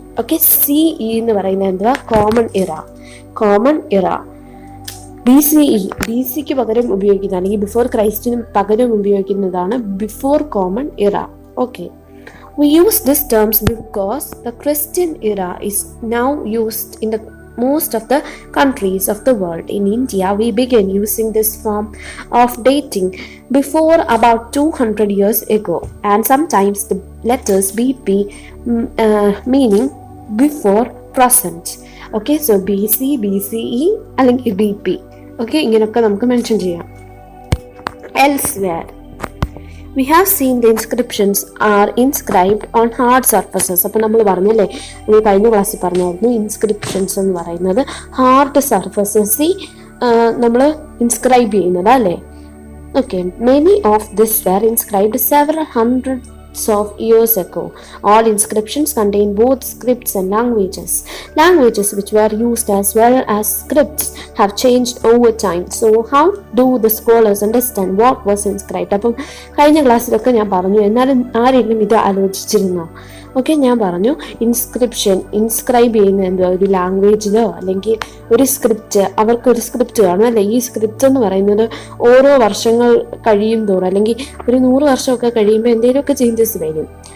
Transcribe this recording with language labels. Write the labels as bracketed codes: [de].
[ml] Okay, CE എന്ന് പറയുന്നത് എന്തുവാ? കോമൺ ഇറ. ബി സിക്ക് പകരം ഉപയോഗിക്കുന്ന അല്ലെങ്കിൽ ബിഫോർ ക്രൈസ്റ്റിന് പകരം ഉപയോഗിക്കുന്നതാണ് ബിഫോർ കോമൺ ഇറ. [en] Okay, we use these terms because the Christian era is now used in the most of the countries of the world. In India, we began using this form of dating before about 200 years ago, and sometimes the letters BP meaning before present. Okay, so BC, BCE അല്ലെങ്കിൽ BP. [ml] Okay, ഇങ്ങനെയൊക്കെ നമുക്ക് mention ചെയ്യാം. [en] Elsewhere, we have seen the inscriptions are inscribed on hard surfaces. [ml] അപ്പോൾ നമ്മൾ പറഞ്ഞല്ലേ, നമ്മൾ കഴിഞ്ഞ ക്ലാസ്സിൽ പറഞ്ഞായിരുന്നു ഇൻസ്ക്രിപ്ഷൻസ് എന്ന് പറയുന്നത് ഹാർഡ് സർഫസസിൽ നമ്മൾ ഇൻസ്ക്രൈബ് ചെയ്യുന്നത് അല്ലേ. [en] Okay, many of this were inscribed several hundreds of years ago. All inscriptions contain both scripts and languages. Languages which were used as well as scripts have changed over time. So how do the scholars understand what was inscribed? [ml] അപ്പം കഴിഞ്ഞ ക്ലാസ്സിലൊക്കെ ഞാൻ പറഞ്ഞു, എന്നാലും ആരെങ്കിലും ഇത് ആലോചിച്ചിരുന്നോ? Okay, ഞാൻ പറഞ്ഞു ഇൻസ്ക്രൈബ് ചെയ്യുന്ന എന്തുവാ, ഒരു ലാംഗ്വേജിലോ അല്ലെങ്കിൽ ഒരു സ്ക്രിപ്റ്റ്, അവർക്കൊരു സ്ക്രിപ്റ്റ് കാണും അല്ലേ. ഈ സ്ക്രിപ്റ്റ് എന്ന് പറയുന്നത് ഓരോ വർഷങ്ങൾ കഴിയും തോറും അല്ലെങ്കിൽ ഒരു 100 വർഷമൊക്കെ കഴിയുമ്പോൾ എന്തെങ്കിലുമൊക്കെ ചേഞ്ചസ് വരും.